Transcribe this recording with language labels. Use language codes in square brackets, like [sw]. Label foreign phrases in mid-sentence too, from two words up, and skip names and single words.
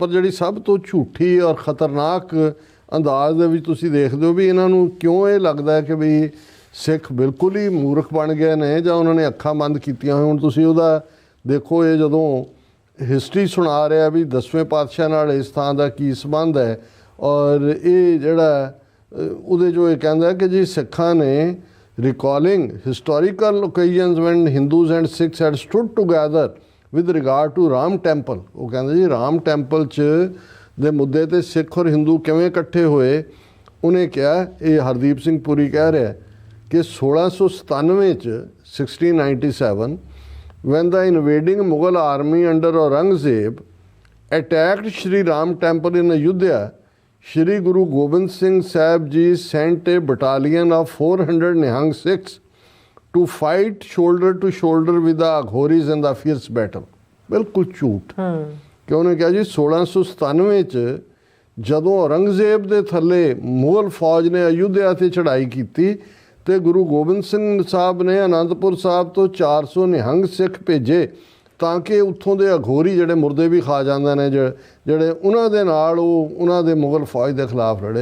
[pa] ਪਰ ਜਿਹੜੀ ਸਭ ਤੋਂ ਝੂਠੀ ਔਰ ਖਤਰਨਾਕ ਅੰਦਾਜ਼ ਦੇ ਵਿੱਚ ਤੁਸੀਂ ਦੇਖਦੇ ਹੋ ਵੀ ਇਹਨਾਂ ਨੂੰ ਕਿਉਂ ਇਹ ਲੱਗਦਾ ਹੈ ਕਿ ਵੀ ਸਿੱਖ ਬਿਲਕੁਲ ਹੀ ਮੂਰਖ ਬਣ ਗਏ ਨੇ ਜਾਂ ਉਹਨਾਂ ਨੇ ਅੱਖਾਂ ਬੰਦ ਕੀਤੀਆਂ ਹੋਣ। ਤੁਸੀਂ ਉਹਦਾ ਦੇਖੋ, ਇਹ ਜਦੋਂ ਹਿਸਟਰੀ ਸੁਣਾ ਰਿਹਾ ਵੀ 10ਵੇਂ ਪਾਤਸ਼ਾਹ ਨਾਲ ਇਸ ਥਾਂ ਦਾ ਕੀ ਸੰਬੰਧ ਹੈ, ਔਰ ਇਹ ਜਿਹੜਾ ਉਹਦੇ 'ਚੋਂ ਇਹ ਕਹਿੰਦਾ ਕਿ ਜੀ ਸਿੱਖਾਂ ਨੇ [en] recalling historical occasions when Hindus and Sikhs had stood together with regard to Ram Temple। [pa] ਉਹ ਕਹਿੰਦੇ ਜੀ ਰਾਮ ਟੈਂਪਲ 'ਚ ਦੇ ਮੁੱਦੇ ਤੇ ਸਿੱਖ ਔਰ ਹਿੰਦੂ ਕਿਵੇਂ ਇਕੱਠੇ ਹੋਏ। ਉਹਨੇ ਕਿਹਾ, ਇਹ ਹਰਦੀਪ ਸਿੰਘ ਪੁਰੀ ਕਹਿ ਰਿਹਾ ਕਿ 1697 'ਚ 1697 [en] when the invading Mughal army under Aurangzeb attacked Shri Ram Temple in Ayodhya, Shri Guru Gobind Singh Sahib Ji sent a battalion of 400 Nihang Sikhs to fight shoulder to shoulder with the Aghoris in the fierce battle। [pa] ਬਿਲਕੁਲ ਝੂਠ। ਕਿ ਉਹਨੇ ਕਿਹਾ ਜੀ 1697 'ਚ ਜਦੋਂ ਔਰੰਗਜ਼ੇਬ ਦੇ ਥੱਲੇ ਮੁਗਲ ਫੌਜ ਨੇ ਅਯੁੱਧਿਆ 'ਤੇ ਚੜ੍ਹਾਈ ਕੀਤੀ ਤੇ ਗੁਰੂ ਗੋਬਿੰਦ ਸਿੰਘ ਸਾਹਿਬ ਨੇ ਅਨੰਦਪੁਰ ਸਾਹਿਬ ਤੋਂ 400 ਨਿਹੰਗ ਸਿੱਖ ਭੇਜੇ ਤਾਂ ਕਿ ਉੱਥੋਂ ਦੇ ਅਘੋਰੀ ਜਿਹੜੇ ਮੁਰਦੇ ਵੀ ਖਾ ਜਾਂਦੇ ਨੇ ਜਿਹੜੇ ਉਹਨਾਂ ਦੇ ਨਾਲ ਉਹ ਉਹਨਾਂ ਦੇ ਮੁਗਲ ਫੌਜ ਦੇ ਖਿਲਾਫ ਲੜੇ।